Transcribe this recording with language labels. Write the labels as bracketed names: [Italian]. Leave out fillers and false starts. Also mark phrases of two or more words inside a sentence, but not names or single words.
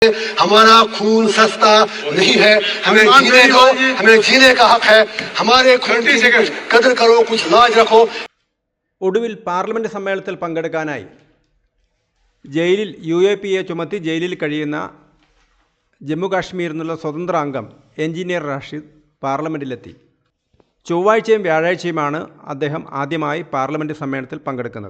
[Hindi] हमारा खून सस्ता नहीं है, हमें जीने दो, हमें जीने का हक है, हमारे खून की कदर करो, कुछ लाज रखो। [Malayalam] ഒടുവിൽ പാർലമെന്റ് സമ്മേളനത്തിൽ പങ്കെടുക്കാനായി ജയിലിൽ UAPA ചുമത്തി ജയിലിൽ കഴിയുന്ന ജമ്മു കാശ്മീരിൽ നിന്നുള്ള സ്വതന്ത്ര അംഗം എഞ്ചിനീയർ റാഷിദ് പാർലമെന്റിലെത്തി. ചൊവ്വാഴ്ചയും വ്യാഴാഴ്ചയുമാണ് അദ്ദേഹം ആദ്യമായി പാർലമെന്റ് സമ്മേളനത്തിൽ പങ്കെടുക്കുന്നത്.